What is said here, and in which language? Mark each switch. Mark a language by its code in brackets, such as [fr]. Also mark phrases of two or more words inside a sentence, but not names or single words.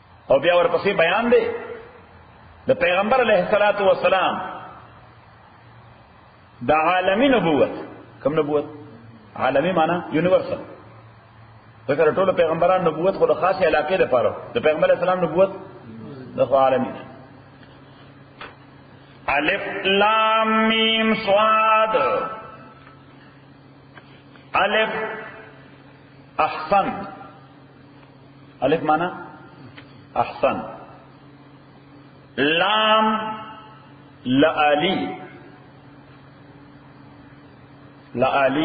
[ps] او بیا ورپسې بیان دی د پیغمبر [ar] علیه الصلاۃ والسلام [ps] د عالمی نبوت. کوم نبوت؟ عالمی معنی یونیورسل. ځکه ټول پیغمبران نبوت خو د خاصه علاقې لپاره، د پیغمبر [ar] علیه السلام [ps] نبوت د عالمی. [ar] الف لام میم صاد. الف احسن، الف معنی احسن. لام لعلی، لعلی.